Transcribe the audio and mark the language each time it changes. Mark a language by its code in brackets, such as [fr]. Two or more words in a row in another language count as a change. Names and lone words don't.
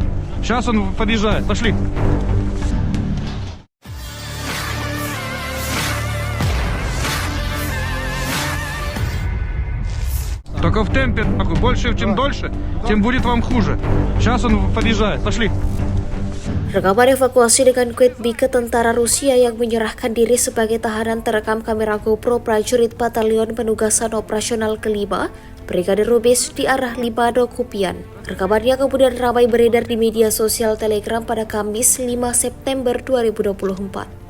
[ru] Сейчас он подъезжает. Пошли. Только в темпе, нахуй. Больше, чем дольше, тем будет вам хуже. Сейчас он подъезжает. Пошли. [id] Rekaman evakuasi dengan Quetbike tentara Rusia yang menyerahkan diri sebagai tahanan terekam kamera GoPro prajurit Batalion Penugasan Operasional Kelima, Brigadir Rubis di arah Limano Kupian. Rekamannya kemudian ramai beredar di media sosial Telegram pada Kamis 5 September 2024.